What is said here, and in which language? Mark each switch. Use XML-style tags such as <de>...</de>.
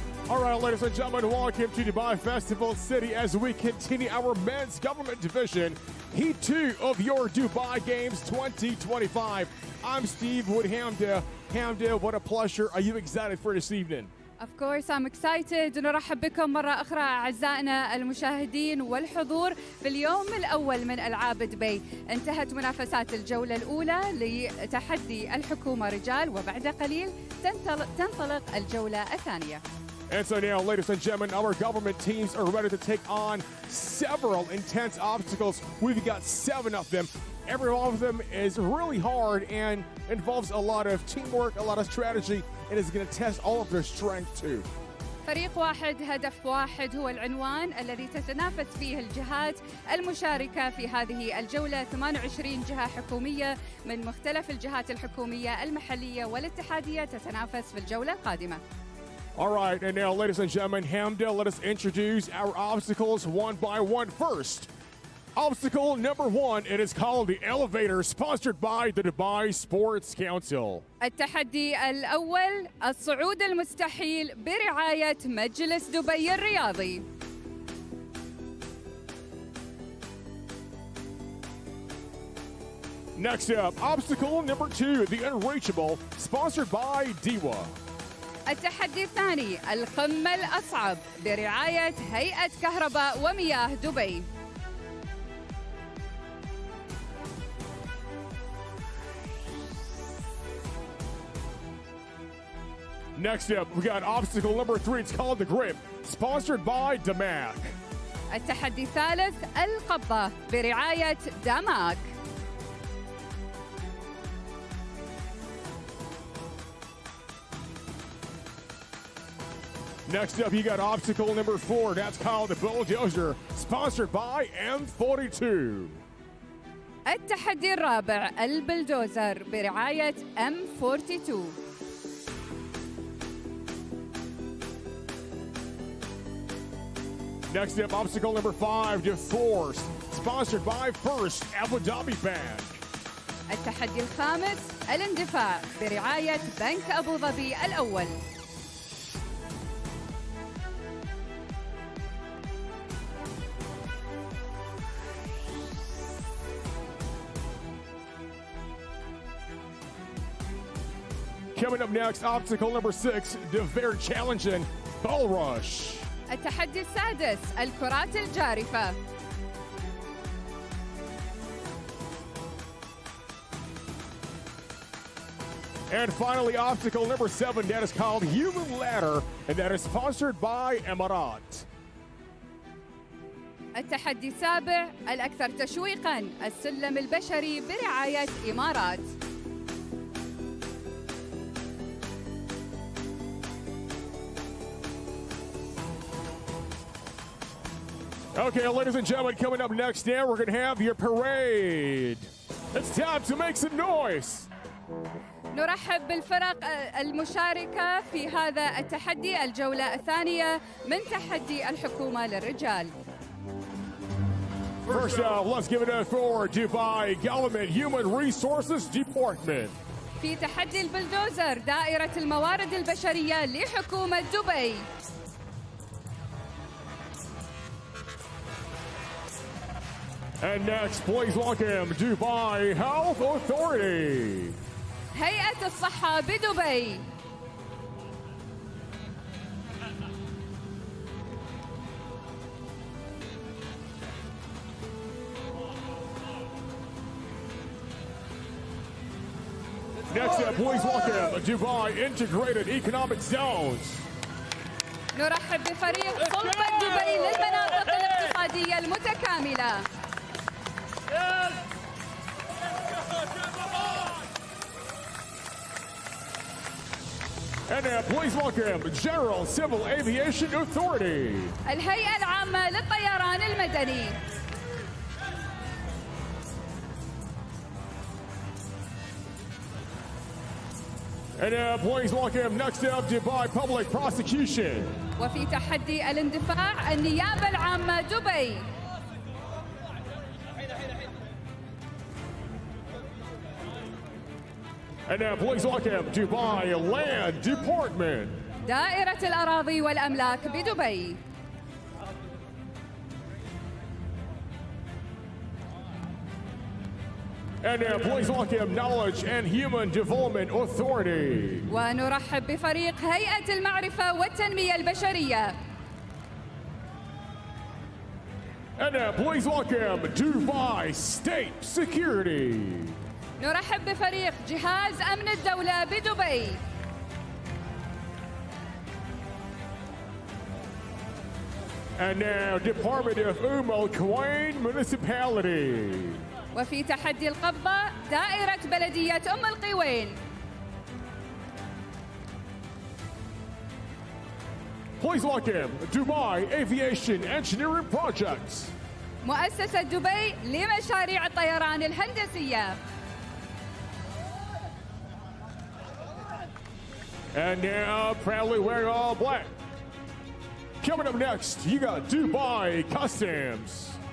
<en>All right, ladies and gentlemen, welcome to Dubai Festival City as we continue our men's government division, Heat 2 of your Dubai Games 2025. I'm Steve Wood Hamda. Hamda, what a pleasure. Are you excited for this evening? Of course, I'm excited.</en> <ar>نرحب بكم مرة أخرى أعزائنا المشاهدين والحضور في اليوم الأول من ألعاب دبي. انتهت منافسات الجولة الأولى لتحدي الحكومة رجال وبعد قليل تنطلق الجولة الثانية.</ar> <en>And so now, ladies and gentlemen, our government teams are ready to take on several intense obstacles. We've got 7 of them. Every one of them is really hard and involves a lot of teamwork, a lot of strategy, and is going to test all of their strength too.</en> <ar>فريق واحد هدف واحد هو العنوان الذي تتنافس فيه الجهات المشاركة في هذه الجولة. 28 جهة حكومية من مختلف الجهات الحكومية المحلية والاتحادية تتنافس في الجولة القادمة.</ar> <en>All right, and now, ladies and gentlemen, Hamda, let us introduce our obstacles one by one. First, obstacle number 1, it is called the elevator, sponsored by the Dubai Sports Council.</en> <ar>التحدي الأول الصعود المستحيل برعاية مجلس دبي الرياضي.</ar> <en>Next up, obstacle number 2, the Unreachable, sponsored by DIWA.</en> <ar>التحدي الثاني القمة الأصعب برعاية هيئة كهرباء ومياه دبي.</ar> <en>Next up, we got obstacle number 3. It's called the Grip, sponsored by DAMAC.</en> <ar>التحدي الثالث القبضة برعاية داماك.</ar> <en>Next up, you got obstacle number 4. That's called the Bulldozer, sponsored by M42.</en> <ar>التحدي الرابع البلدوزر برعاية M42.</ar> <en>Next up, obstacle number 5, the Force, sponsored by First Abu Dhabi Bank.</en> <ar>التحدي الخامس الاندفاع برعاية بنك أبو ظبي الأول.</ar> <en>Coming up next, obstacle number 6, the very challenging Bull Rush.</en> <ar>التحدي السادس الكرات الجارفة.</ar> <en>And finally, obstacle number 7, that is called Human Ladder, and that is sponsored by Emirat.</en> <ar>التحدي السابع الأكثر تشويقاً السلم البشري برعاية إمارات.</ar> <en>Okay, ladies and gentlemen, coming up next now, we're going to have your parade. It's time to make some noise.</en> <ar>نرحب بالفرق المشاركة في هذا التحدي الجولة الثانية من تحدي الحكومة للرجال.</ar> <en>First up, let's give it up for Dubai Government Human Resources Department.</en> <ar>في تحدي البلدوزر دائرة الموارد البشرية لحكومة دبي.</ar> <en>And next, please welcome Dubai Health Authority.</en> <ar>هيئة الصحة بدبي.</ar> <en>Next up, please welcome Dubai Integrated Economic Zones.</en> <ar>نرحب بفريق سلطة دبي للمناطق الاقتصادية المتكاملة.</ar> <en>And now, please welcome General Civil Aviation Authority.</en> <ar>الهيئة العامة للطيران المدني.</ar> <en>And please welcome next up Dubai Public Prosecution.</en> <ar>وفي تحدي الاندفاع النيابة العامة دبي.</ar> <en>And please welcome Dubai Land Department.</en> <ar>دائرة الأراضي والأملاك بدبي.</ar> <en>And please welcome Knowledge and Human Development Authority.</en> <ar>ونرحب بفريق هيئة المعرفة والتنمية البشرية.</ar> <en>And please welcome Dubai State Security.</en> <ar>نرحب بفريق جهاز أمن الدولة بدبي.</ar> <en>And now Department of Quwain Municipality.</en> <ar>وفي تحدي القبضة دائرة بلدية القوين.</ar> <en>Please welcome Dubai Aviation Engineering Projects.</en> <ar>مؤسسة دبي لمشاريع الطيران الهندسية.</ar> <en>And now proudly wearing all black. Coming up next, you got Dubai Customs.</en>